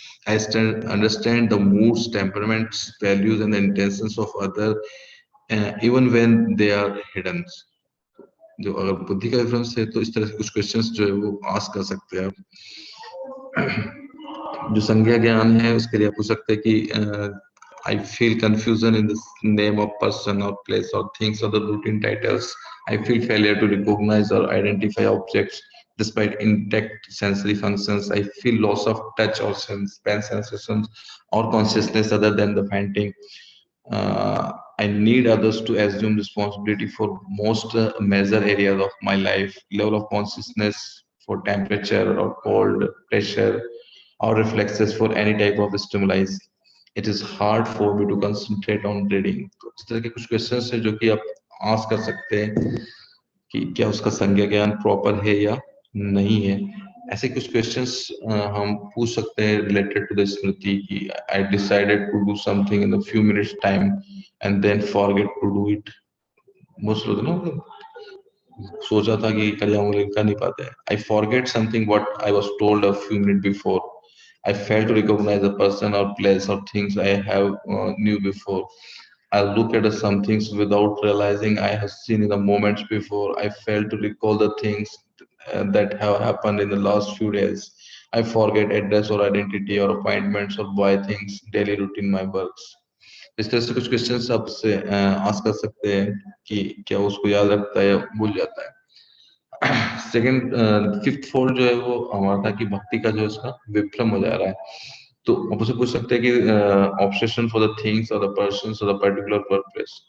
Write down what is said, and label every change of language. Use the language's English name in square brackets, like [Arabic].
[English] Understand the moods, temperaments, values, and the intentions of others, even when they are hidden. [Hindi] जो अगर बुद्धि का difference है तो इस तरह से कुछ क्वेश्चंस जो है वो आस्क कर सकते हैं आप। जो संज्ञा ज्ञान है उसके लिए पूछ सकते हैं कि [English] I feel confusion in the name of person or place or things or the routine titles. I feel failure to recognize or identify objects despite intact sensory functions. I feel loss of touch or sense sensations or consciousness other than the painting. I need others to assume responsibility for most major areas of my life. Level of consciousness for temperature or cold, pressure, or reflexes for any type of stimuli. It is hard for me to concentrate on reading. [Hindi] तो इस तरह के कुछ questions है जो कि आप ask कर सकते हैं कि क्या उसका संज्ञा ज्ञान प्रॉपर है या नहीं है। ऐसे कुछ क्वेश्चंस हम पूछ सकते हैं रिलेटेड टू द स्मृति कि [English] I decided to do something in a few minutes time and then forget to do it. [Hindi] Most लोग ना सोचा था कि कर जाऊंगा लेकिन कर नहीं पाते। [English] I forget something what I was told a few minute before. I fail to recognize a person or place or things I have knew before. I look at some things without realizing I have seen in the moments before. I fail to recall the things that have happened in the last few days. I forget address or identity or appointments or buy things, daily routine, my works. [Hindi] इस तरह से कुछ questions आपसे ask कर सकते हैं कि क्या उसको याद रखता है या भूल जाता है। सेकंड, फिफ्थ फोल्ड जो है वो हमारा था कि भक्ति का जो इसका विभ्रम हो जा रहा है। तो आप उसे पूछ सकते हैं कि [English] Obsession for the things और the persons और the particular purpose.